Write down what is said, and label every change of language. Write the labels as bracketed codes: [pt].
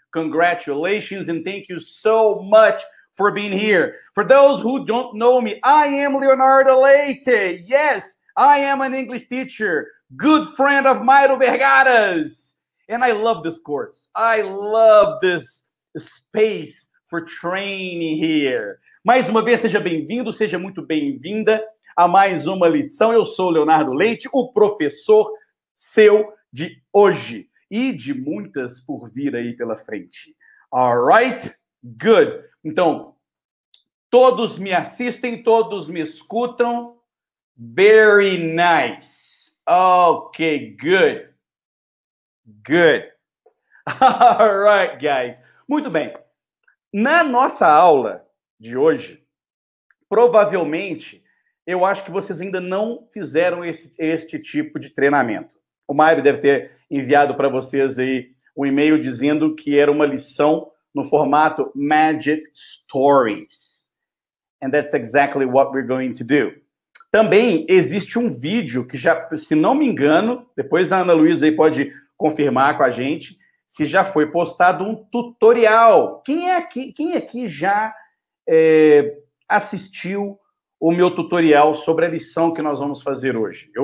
[en] Congratulations and thank you so much for being here. For those who don't know me, I am Leonardo Leite. Yes, I am an English teacher, good friend of Mairo Vergara's. And I love this course. I love this space for training here. [pt] Mais uma vez, seja bem-vindo, seja muito bem-vinda a mais uma lição. Eu sou Leonardo Leite, o professor seu de hoje e de muitas por vir aí pela frente. [en] All right? Good. [pt] Então, todos me assistem, todos me escutam. [en] Very nice. Okay, good. Good. All right, guys. [pt] Muito bem. Na nossa aula de hoje, provavelmente, eu acho que vocês ainda não fizeram este tipo de treinamento. O Mário deve ter enviado para vocês aí um e-mail dizendo que era uma lição no formato Magic Stories. [en] And that's exactly what we're going to do. [pt] Também existe um vídeo que já, se não me engano, depois a Ana Luísa aí pode confirmar com a gente, se já foi postado um tutorial. Quem aqui já assistiu o meu tutorial sobre a lição que nós vamos fazer hoje?